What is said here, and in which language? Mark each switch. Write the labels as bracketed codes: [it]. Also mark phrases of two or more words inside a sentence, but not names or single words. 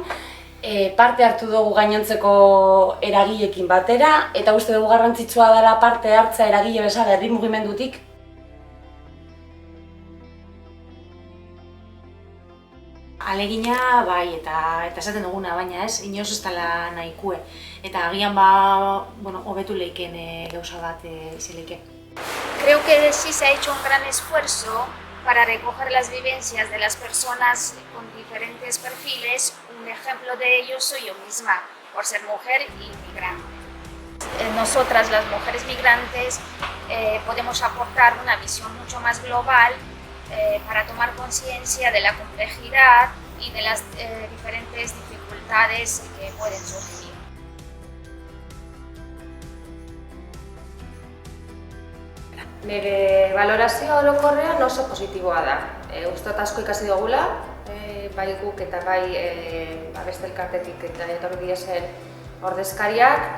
[eu] Parte hartu dugu gainontzeko eragileekin batera eta uste dugu garrantzitsua dela parte hartzea eragile bezala herri mugimendutik. Alegina bai eta esaten duguna, baina ez, inoz ez dela nahikue. Eta agian hobetu leiken gauza bat izeleike. [es] Creo que sí se ha hecho un gran esfuerzo para recoger las vivencias de las personas con diferentes perfiles. Un ejemplo de ello soy yo misma, por ser mujer y migrante. Nosotras, las mujeres migrantes, podemos aportar una visión mucho más global para tomar conciencia de la complejidad y de las diferentes dificultades que pueden surgir. [eu] Nire balorazioa orokorrean oso positiboa da. Uste dut asko ikasi dugula, bai guk eta bai beste elkartetik eta etorri diren ordezkariak.